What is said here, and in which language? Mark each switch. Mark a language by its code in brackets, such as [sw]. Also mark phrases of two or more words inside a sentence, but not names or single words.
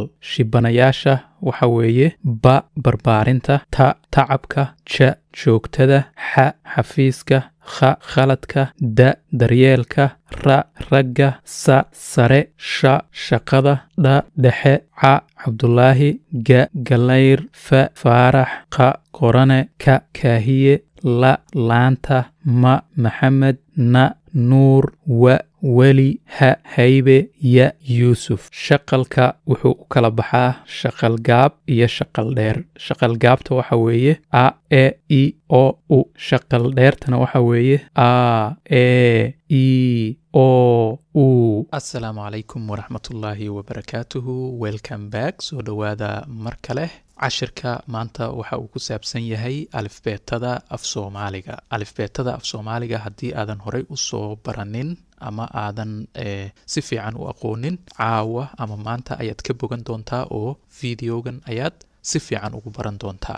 [so] Shibanayaasha waxa weeye ba barbaarinta, ta tacabka, ja joogtada, xa xafiiska, kha khaladka, da daryeelka, ra ragga, sa sare, sha shaqada, dha dhexe, ca Cabdulaahi, ga galayr, fa faarax, qa qorane, ka kaahiye, la laanta, ma maxamed, na nuur, wa weli, ha haybe, ya yuusuf. Shaqalka wuxuu u kala baxaa shaqal gaab iyo shaqal dheer. Shaqal gaabta waxa weeye a e i o u. Shaqal dheertana waxa weeye a e i o u. [ar] السلام عليكم ورحمة الله وبركاته. [en] Welcome back. [so] Soo dhawaada mar kale. cashirka maanta waxa uu ku saabsan yahay alifbeetada af Soomaaliga. Alifbeetada af Soomaaliga haddii aadan horey u soo baranin ama aadan si fiican u aqoonin, caawa ama maanta ayaad ka bogan doontaa oo videogan ayaad si fiican ugu baran doontaa.